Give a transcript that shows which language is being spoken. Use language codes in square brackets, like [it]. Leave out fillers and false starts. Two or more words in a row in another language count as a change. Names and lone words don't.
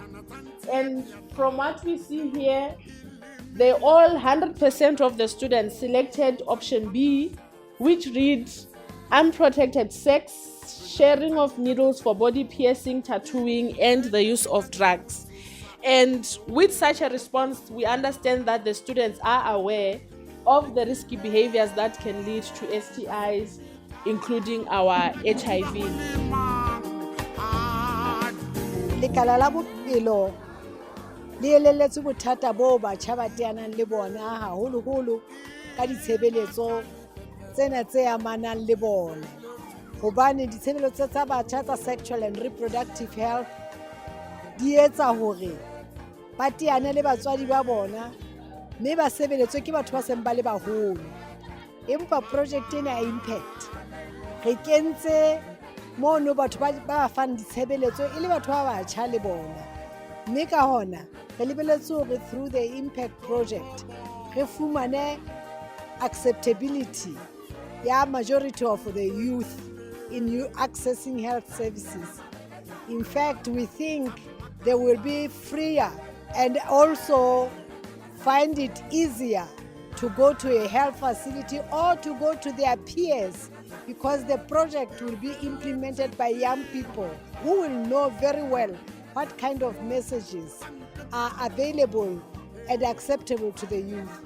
[en] And from what we see here, they all 100% of the students selected option B, which reads unprotected sex, sharing of needles for body piercing, tattooing, and the use of drugs. And with such a response, we understand that the students are aware of the risky behaviors that can lead to STIs, including our HIV. [st] Lekala la bophelo le elelletse bothata bo batjha ba teanang le bona haholoholo ka ditshebeletso tsena tse amanang le bona, hobane ditshebeletso tsa batjha tsa [en] sexual and reproductive health [st] di etsa hore ba teane le batswadi ba bona, mme ba sebeletswe ke batho ba seng ba le baholo. Empa project ena ya impact re kentse mono batho ba fang ditshebeletso e le batho ba batjha le bona, mme ka hona re lebeletse hore [en] through the impact project [st] re fumane acceptability ya [en] majority of the youth in accessing health services. In fact, we think they will be freer and also find it easier to go to a health facility or to go to their peers, because the project will be implemented by young people who will know very well what kind of messages are available and acceptable to the youth.